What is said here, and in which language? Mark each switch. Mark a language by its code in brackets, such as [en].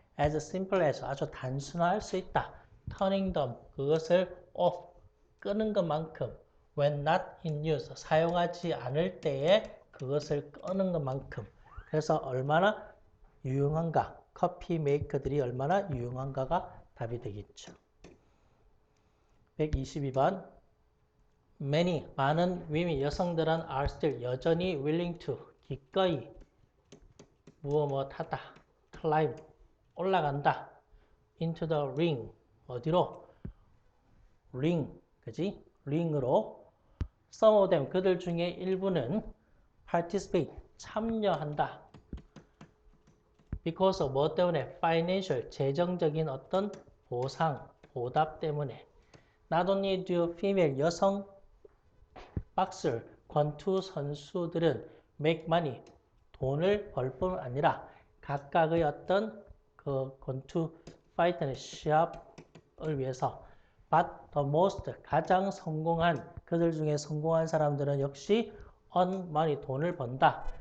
[en] as simple as, [ko] 아주 단순화할 수 있다. [en] turning them, [ko] 그것을 off, 끄는 것만큼 [en] when not in use, [ko] 사용하지 않을 때에 그것을 끄는 것만큼. 그래서 얼마나 유용한가, 커피 메이커들이 얼마나 유용한가가 답이 되겠죠. [en] 122번 Many, [ko] 많은 [en] women, [ko] 여성들은 [en] are still, [ko] 여전히 [en] willing to, [ko] 기꺼이 무엇하다, [en] climb, [ko] 올라간다, [en] into the ring, [ko] 어디로? ring, 그지? ring으로. [en] Some of them, [ko] 그들 중에 일부는 [en] participate, [ko] 참여한다. [en] because of, [ko] 뭐 때문에? financial, 재정적인 어떤 보상, 보답 때문에. [en] Not only do female, [ko] 여성 박스, 권투 선수들은 [en] make money, [ko] 돈을 벌 뿐 아니라 각각의 어떤 그 권투 파이터의 시합을 위해서 [en] but the most, [ko] 가장 성공한, 그들 중에 성공한 사람들은 역시 [en] earn money, [ko] 돈을 번다.